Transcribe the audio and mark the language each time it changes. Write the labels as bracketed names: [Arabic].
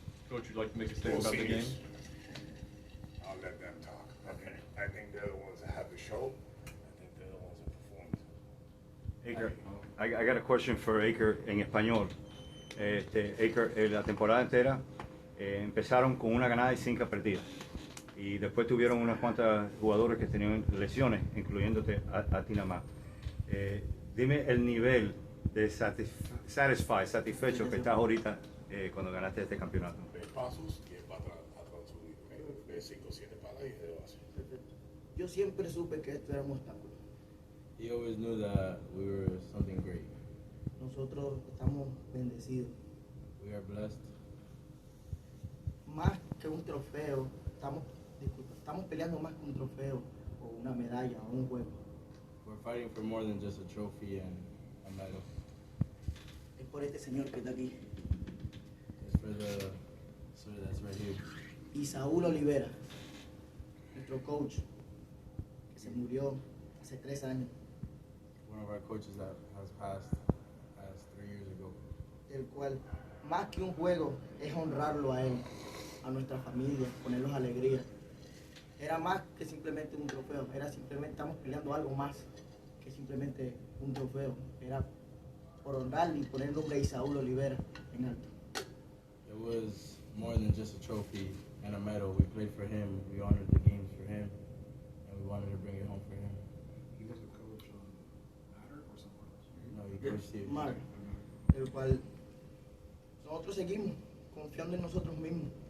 [English] Coach, would you like to make a statement about the game? I'll let them talk. Okay. I think they're the ones that have the show. I think they're the ones that performed. Aker, I got a question for Aker [Spanish] en español. Aker, la temporada entera empezaron con una ganada y 5 perdidas. Y después tuvieron unas cuantas jugadores que tenían lesiones, incluyéndote a ti nada más. Dime el nivel de satisfecho que estás ahorita cuando ganaste este campeonato. Pasos y para atrás subido. 5 o 7 palas y de base. Yo siempre supe que esto era un obstáculo. [English] He always knew that we were something great. [Spanish] Nosotros estamos bendecidos. [English] We are blessed. [Spanish] Más que un trofeo, estamos peleando más que un trofeo o una medalla o un juego. [English] We're fighting for more than just a trophy and a medal. [Spanish] Es por este señor que está aquí. [English] It's for the sir that's right here. [Spanish] Y Saúl Olivera, nuestro coach, que se murió hace 3 años. [English] One of our coaches that has passed 3 years ago. [Spanish] El cual, más que un juego, es honrarlo a él, a nuestra familia, ponerlos alegría. Era más que simplemente un trofeo, era simplemente estamos peleando algo más que simplemente un trofeo. Era por honrarle y poner el nombre de Isaúl Olivera en alto. [English] It was more than just a trophy and a medal. We played for him, we honored the games for him, and we wanted to bring it home for him. He was a coach on Matter or somewhere else? No, he coached here. [Spanish] Mar, el cual nosotros seguimos confiando en nosotros mismos.